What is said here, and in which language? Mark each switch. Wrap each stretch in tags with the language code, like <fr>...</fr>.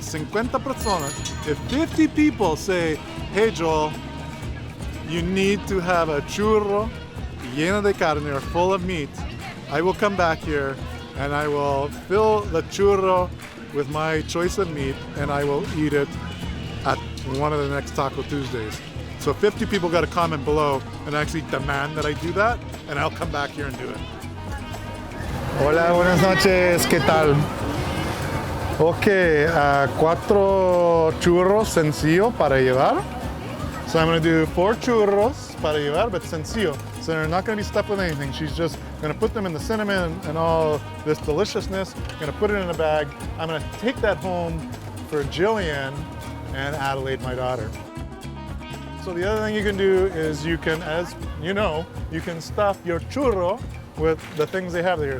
<es>50 personas,</es> <en>if 50 people say, hey Joel, you need to have a churro</en> <es>lleno de carne</es> <en>or full of meat, I will come back here and I will fill the churro with my choice of meat, and I will eat it at one of the next Taco Tuesdays. So 50 people got to comment below and actually demand that I do that, and I'll come back here and do it.</en> <es>Hola, buenas noches, ¿qué tal? Okay, 4 churros sencillo para llevar.</es> <en>So I'm going to do 4 churros</en> <es>para llevar,</es> <en>but sencillo. So they're not going to be stuffed with anything. She's just going to put them in the cinnamon and all this deliciousness. Going to put it in a bag. I'm going to take that home for Jillian and Adelaide, my daughter. So the other thing you can do is you can, as you know, you can stuff your churro with the things they have there.</en>